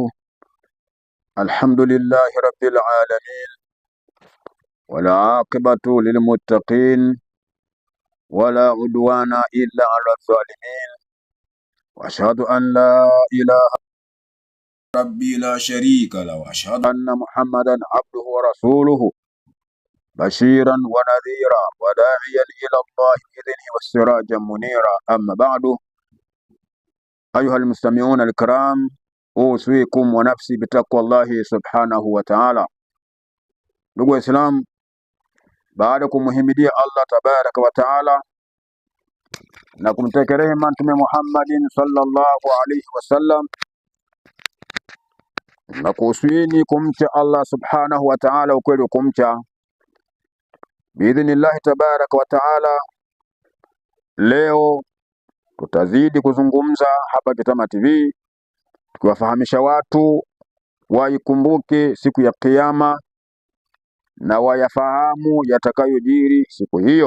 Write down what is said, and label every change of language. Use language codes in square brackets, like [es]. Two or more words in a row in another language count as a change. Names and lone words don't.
[ar] الحمد لله رب العالمين، والعاقبة للمتقين، ولا عدوان إلا على الظالمين، وأشهد أن لا إله إلا ربي لا شريك له، وأشهد أن محمدا عبده ورسوله بشيرا ونذيرا وداعيا إلى الله بإذنه وسراجا منيرا. أما بعد، أيها المستمعون الكرام، أوصيكم ونفسي بتقوى الله سبحانه وتعالى. [sw] Ndugu Waislamu, baada ya kumhimidia [ar] الله تبارك وتعالى [sw] na kumtakia rehema Mtume [ar] محمد صلى الله عليه وسلم, [sw] na kuhusieni kumcha [ar] الله سبحانه وتعالى [sw] ukweli kumcha [ar] بإذن الله تبارك وتعالى, [sw] leo tutazidi kuzungumza hapa Kitama TV tukiwafahamisha watu waikumbuke siku ya Kiyama na wayafahamu yatakayojiri siku hiyo.